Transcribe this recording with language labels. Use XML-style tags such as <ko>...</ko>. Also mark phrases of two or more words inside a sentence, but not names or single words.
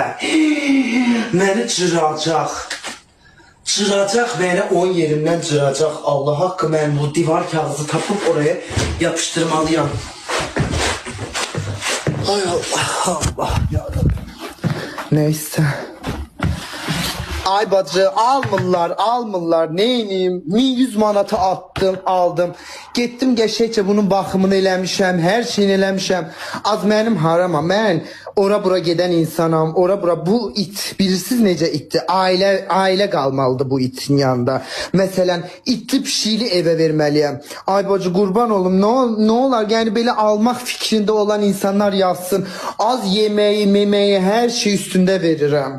<tr>Beni cıracak. Cıracak beni 10 yerimden cıracak. Allah hakkı ben bu divar kağıdı tapıp oraya yapıştırmalıyım. Ay Allah yarabbim. Neyse.</tr> <az>Ay bacı almırlar neyniyim 1100 manatı aldım getdim geçəkcə bunun baxımını eləmişəm hər şeyini eləmişəm az mənim harama mən ora bura gedən insanam ora bura bu it bilirsiniz necə itdi ailə qalmalıdır bu itin yanında məsələn itli pişikli evə verməliyəm ay bacı qurban olum nə olar yəni belə almaq fikrində olan insanlar yazsın az yeməyi meməyi hər şey üstündə verirəm.</az>